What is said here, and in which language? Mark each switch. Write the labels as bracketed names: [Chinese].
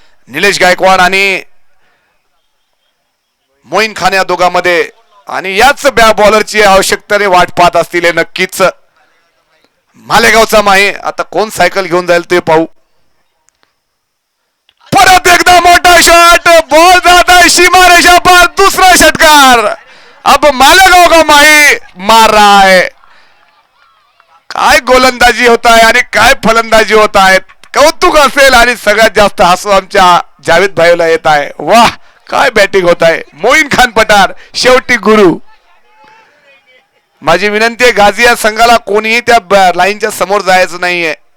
[Marathi] निलेश गायकवाड आणि मोईन खान या दोघांमध्ये, आणि याच बॉलरची आवश्यकतेने वाट पाहत असतील हे नक्कीच मालेगावचा माही. आता कोण सायकल घेऊन जाईल ते पाहू. परत एकदा मोठा शॉट, बॉल जात आहे सीमा रेषा पार, दूसरा षटकार. [Hindi] अब मालेगाव का माही मार रहा है. [Marathi] काय गोलंदाजी होत आहे आणि काय फलंदाजी होत आहेत, कौतुक असेल. आणि सगळ्यात जास्त हसू आमच्या जावेद भाईला येत आहे. वाह, काय बॅटिंग होत आहे मोईन खान पठाण शेवटी गुरु. माझी विनंती आहे गाझिया संघाला कोणीही त्या लाईनच्या समोर जायचं नाहीये.